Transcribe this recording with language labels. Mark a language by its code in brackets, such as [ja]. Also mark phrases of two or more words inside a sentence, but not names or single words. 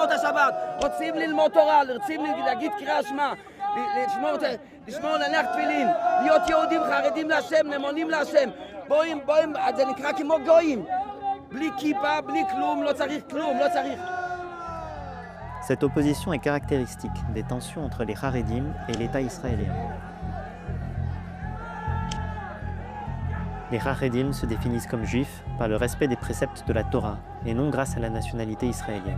[he] את השבת, רוצים ללמוד תורה, רוצים להגיד קריאת שמע, לשמור להניח תפילין, להיות יהודים חרדים להשם, נאמנים להשם. בואים, זה נקרא כמו גויים. בלי כיפה, בלי כלום, לא צריך כלום, לא צריך. [fr] Cette opposition est caractéristique des tensions entre les Haredim et l'État israélien. Les Haredim se définissent comme juifs par le respect des préceptes de la Torah et non grâce à la nationalité israélienne.